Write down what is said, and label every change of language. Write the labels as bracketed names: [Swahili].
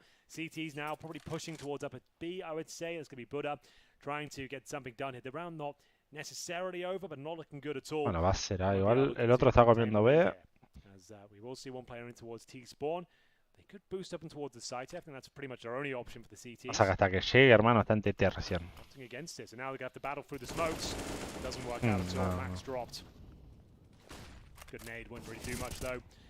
[English] CT's now probably pushing towards up at B, I would say. It's going to be Buddha trying to get something done here. The round not necessarily over, but not looking good at all. [Spanish] Bueno, va a ser igual. El otro está comiendo B. [English] As we will see one player in towards T spawn. They could boost up and towards the site. I think that's pretty much their only option for the CT. [Spanish] O sea, que hasta que llegue, hermano, está en TT recién. [English] Against it, so now they're going to have to battle through the smokes. Doesn't work out at all. Max dropped. Good nade, wouldn't really do much though.